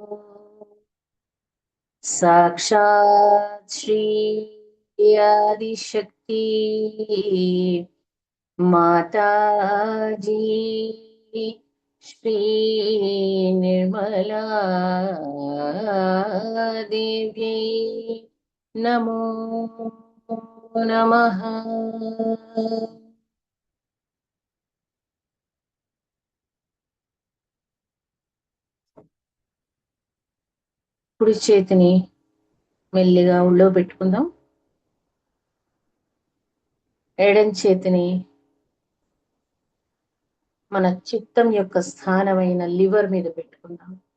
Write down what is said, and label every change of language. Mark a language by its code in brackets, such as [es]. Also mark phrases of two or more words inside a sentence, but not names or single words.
[sa] साक्षात् श्री आदिशक्ति माताजी श्री निर्मला देवी नमो नमः। [te] కుడి చేతిని మెల్లిగా ఒళ్ళో పెట్టుకుందాం. ఎడం చేతిని మన చిత్తం యొక్క స్థానమైన లివర్ మీద పెట్టుకుందాం.